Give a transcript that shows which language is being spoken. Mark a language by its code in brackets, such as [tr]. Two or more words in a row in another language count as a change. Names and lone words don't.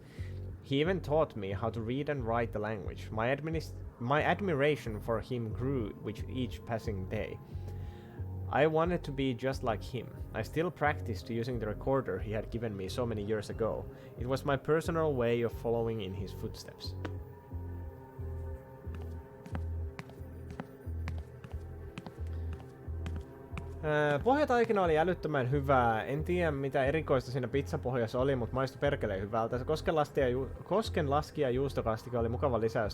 [en] He even taught me how to read and write the language. My admiration for him grew with each passing day. I wanted to be just like him. I still practiced using the recorder he had given me so many years ago. It was my personal way of following in his footsteps. [fi] Pohjataikina oli älyttömän hyvää. En tiedä mitä erikoista siinä pizzapohjassa oli, mutta maistui perkeleen hyvältä. Se koskenlaskija juustokastike oli mukava lisäys.